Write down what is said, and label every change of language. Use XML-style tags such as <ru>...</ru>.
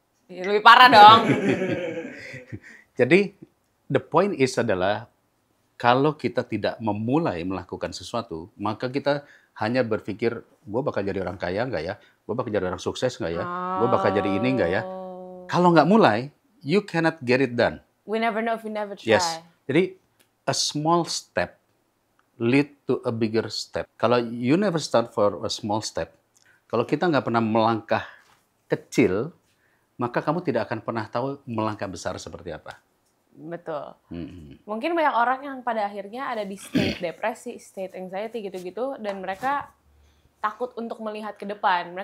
<id>Ya, lebih parah dong. Jadi</id> <en>the point is</en> <id>adalah kalau kita tidak memulai melakukan sesuatu, maka kita hanya berpikir, gue bakal jadi orang kaya nggak ya? Gue bakal jadi orang sukses nggak ya? Gue bakal jadi ini nggak ya? Kalau nggak mulai,</id> <en>you cannot get it done. We never know if we never try. Yes.</en> <id>Jadi</id> <en>a small step lead to a bigger step.</en> <id>Kalau</id> <en>you never start for a small step,</en> <id>kalau kita nggak pernah melangkah kecil, maka kamu tidak akan pernah tahu melangkah besar seperti apa. Betul. Mungkin banyak orang yang pada akhirnya ada di state depresi, state anxiety gitu-gitu, dan mereka takut untuk melihat ke depan.</id>